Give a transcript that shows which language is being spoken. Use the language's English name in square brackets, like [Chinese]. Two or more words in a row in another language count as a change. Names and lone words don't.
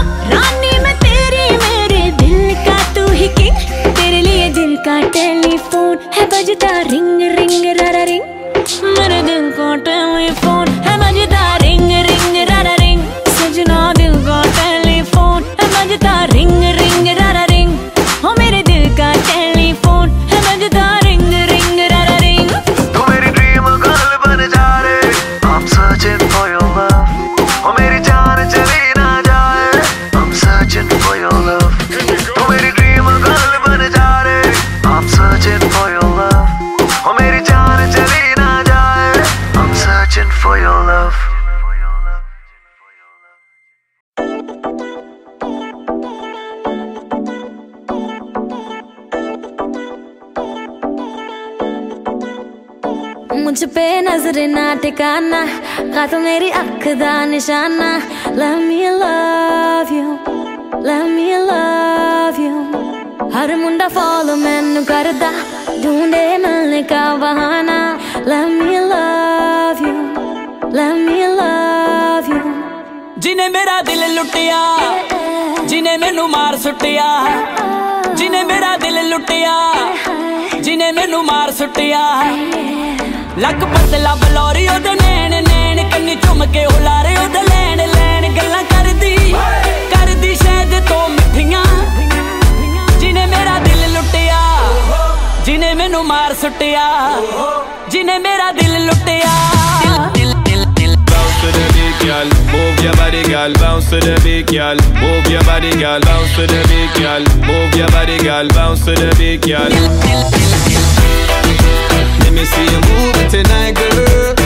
[Hindi] रानी मैं तेरी, मेरे दिल का तू ही किंग, तेरे लिए दिल का टेलीफोन है बजता [English] ring ring rara ring, [Hindi] मेरे दिल का टेलीफोन है बजता [English] ring ring rara ring, [Hindi] सजना दिल का टेलीफोन है बजता [English] ring ring rara ring, [Hindi] हो मेरे दिल का टेलीफोन है बजता [English] ring ring rara ring. [Hindi] तू मेरी [English] dream girl [Hindi] बन जा रे, [English] I'm searching for your love, [Hindi] ओ मेरी जान चली ना जाए, [English] I'm searching for your love। [Hindi] तू मेरी [English] dream girl [Hindi] बन जा रे, [English] I'm searching for your love, [Hindi] ओ मेरी जान चली ना जाए, [English] I'm searching for your love। [Hindi] मुझ पे नजर ना टिकाना, का तो मेरी [Punjabi] ਅੱਖ ਦਾ ਨਿਸ਼ਾਨਾ, [English] let me love you, let me love you। [Punjabi] ਹਰ ਮੁੰਡਾ फॉलो ਮੈਨੂੰ ਕਰਦਾ, [Hindi] ढूंढे मिलने का बहाना, [English] let me love you, let me love you। [Punjabi] ਜਿਨੇ ਮੇਰਾ ਦਿਲ ਲੁਟਿਆ, ਜਿਨੇ ਮੈਨੂੰ ਮਾਰ ਸੁਟਿਆ, ਜਿਨੇ ਮੇਰਾ ਦਿਲ ਲੁਟਿਆ, ਜਿਨੇ ਮੈਨੂੰ ਮਾਰ ਸੁਟਿਆ, ਲੱਕ ਪਤਲਾ ਬਲੌਰੀ ਓਦੇ ਨੈਣ ਨੈਣ, ਕੰਨੀ ਝੁਮ ਕੇ ਹੁਲਾਰੇ ਓਦੇ ਲੈਣ ਲੈਣ, ਗੱਲਾਂ ਕਰਦੀ ਸ਼ਾਇਦ ਤੋ ਮਿੱਠੀਆਂ, ਜਿਨੇ ਮੇਰਾ ਦਿਲ ਲੁਟਿਆ, ਜਿਨੇ ਮੈਨੂੰ ਮਾਰ ਸੁਟਿਆ, ਜਿਨੇ ਮੇਰਾ ਦਿਲ ਲੁਟਿਆ। [English] Bounce to the beat, girl. Move your body, girl. Bounce to the beat, girl. Move your body, girl. Bounce to the beat, girl. Move your body, girl. Bounce to the beat, girl. Let me see you move it tonight, girl.